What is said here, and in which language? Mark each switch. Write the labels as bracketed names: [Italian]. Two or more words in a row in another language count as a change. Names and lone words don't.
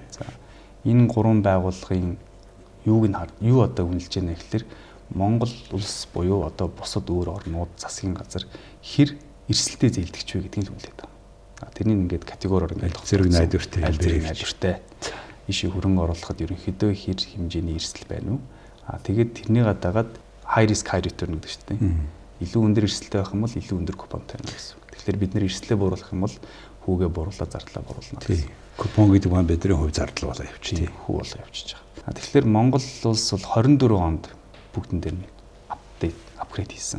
[Mongolian] За энэ 3 байгууллагын юу одоо үнэлж байна гэхээр Монгол улс буюу одоо бусад өөр орнууд засгийн газар хэр эрсдэлтэй зээлдэгч вэ гэдгийг үнэлээд байна. Тэрний ингээд категориор ингээд зэрэг найдвартай. Ишээ хөрөнгө оруулахад ерөнхийдөө хэр хэмжээний эрсдэл байна уу? Тэгээд тэрнийг дагаад [English] high risk high return [Mongolian] гэдэг шүү дээ. Илүү өндөр эрсдэлтэй байх юм бол илүү өндөр купонтой байна гэсэн. Тэгэхээр бид нэр эрсдлээ бууруулах юм бол хүүгээ бууруулаад зардлаа бууруулна гэсэн. Купон гэдэг нь бидний хувь зардал болоо явчих. Хүү болоо явчихж байгаа. Тэгэхээр Монгол улс бол 24 онд бүгдэн дээр нь апгрейд хийсэн.